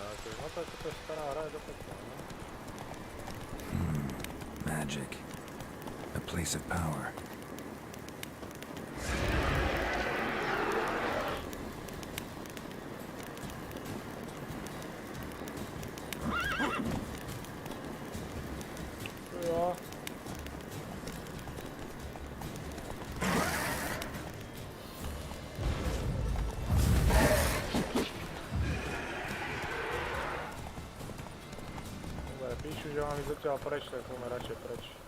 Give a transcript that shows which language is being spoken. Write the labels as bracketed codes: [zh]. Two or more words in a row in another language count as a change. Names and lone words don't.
[sk] no to je stará hra, je to pekná, no? [en] Magic. A place of power. [sk] Jo. Píšu, že mám ísť odtiaľ preč, tak poďme radšej preč.